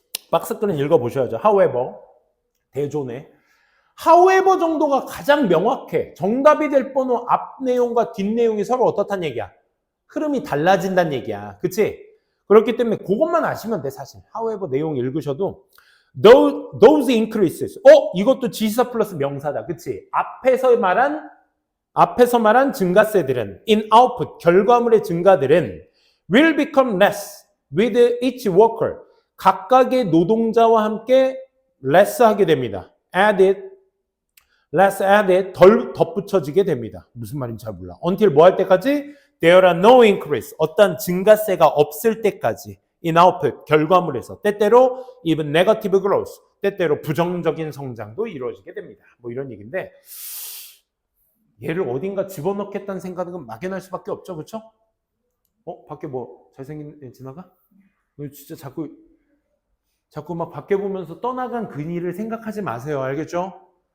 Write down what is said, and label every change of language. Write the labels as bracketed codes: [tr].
[ko] 박스끈은 읽어보셔야죠. however, 대존에. however 정도가 가장 명확해. 정답이 될 번호 앞 내용과 뒷 내용이 서로 어떻단 얘기야? 흐름이 달라진다는 얘기야. 그치? 그렇기 때문에 그것만 아시면 돼, 사실. however 내용 읽으셔도 [en] those increases. [ko] 이것도 지시사 플러스 명사다. 그치? 앞에서 말한 증가세들은 [en] in output, [ko] 결과물의 증가들은 [en] will become less with each worker. [ko] 각각의 노동자와 함께 less 하게 됩니다. [en] less added, [ko] 덜 덧붙여지게 됩니다. 무슨 말인지 잘 몰라. until 뭐 할 때까지? [en] There are no increase. [ko] 어떤 증가세가 없을 때까지. [en] in output, [ko] 결과물에서. 때때로 [en] even negative growth. [ko] 때때로 부정적인 성장도 이루어지게 됩니다. 뭐 이런 얘기인데 얘를 어딘가 집어넣겠다는 생각은 막연할 수밖에 없죠. 그렇죠? 밖에 뭐 잘생긴 애 지나가? 진짜 자꾸 막 밖에 보면서 떠나간 그니를 생각하지 마세요. 알겠죠?